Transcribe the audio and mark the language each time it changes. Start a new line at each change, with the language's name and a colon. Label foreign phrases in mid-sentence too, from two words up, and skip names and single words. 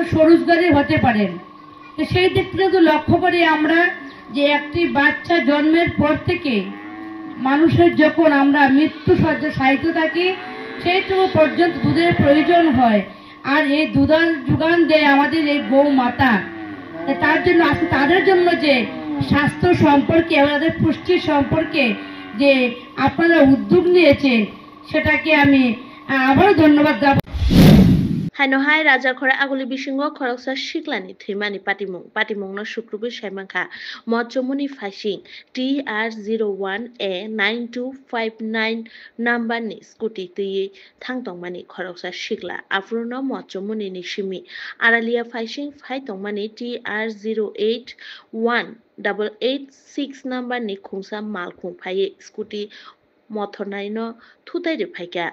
Bangla: স্বরোজগারী হতে পারেন তো সেই দিক থেকে তো লক্ষ্য করি আমরা যে একটি বাচ্চা জন্মের পর থেকে মানুষের যখন আমরা মৃত্যু সজ্জা সাহিত্য থাকি সেইটুকু পর্যন্ত দুধের প্রয়োজন হয় আর এই দুধান যোগান দেয় আমাদের এই গৌ মাতা তার জন্য আজকে তাদের জন্য যে স্বাস্থ্য সম্পর্কে আমাদের পুষ্টি সম্পর্কে যে আপনারা উদ্যোগ নিয়েছেন সেটাকে আমি আবারও ধন্যবাদ জানাই।
Kok Borok: Hanohai Raja Kora Aguli Bishingo Koroksa Shiklani Thimani Patimong no Shukrubu Shaimanka Mochomuni Fashing TR01A9259 number ni Scooty Ti Tangtong Mani Koroksa Shikla Afruno Mochomuni Nishimi Aralia Fashing Faitong Mani TR081886 number ni Kungsa Malkung Paye Scooty Motornaino Tutai de Paika.